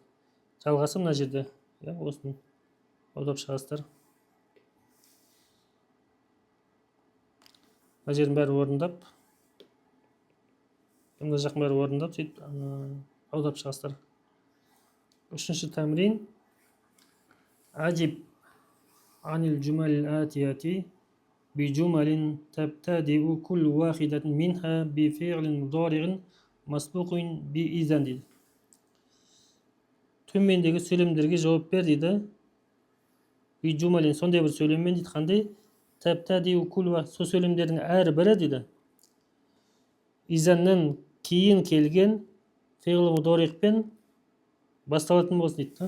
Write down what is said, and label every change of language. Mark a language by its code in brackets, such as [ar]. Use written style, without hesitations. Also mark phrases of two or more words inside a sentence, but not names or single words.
[kk] Жалғасы мына жерде, осыны аударып шығасыздар. Мына жердің бәрін орындап мына жақтың бәрі орындап сөйтіп аударып шығасыздар. Үшінші тәмрин. [ar] أجب عن الجمل الآتية بجمل تبتدئ كل واحدة منها بفعل مضارع مسبوق بإذن дейді. [kk] Төмендегі сөйлемдерге жауап бер дейді. Бижумалин сондай бір сөйлеммен дейді. [ar] Қандай? تبتدئ كل وقت. [kk] Сол сөйлемдердің әрбірі дейді. Изаннан кейін келген феғл мудорикпен басталатын болсын дейді.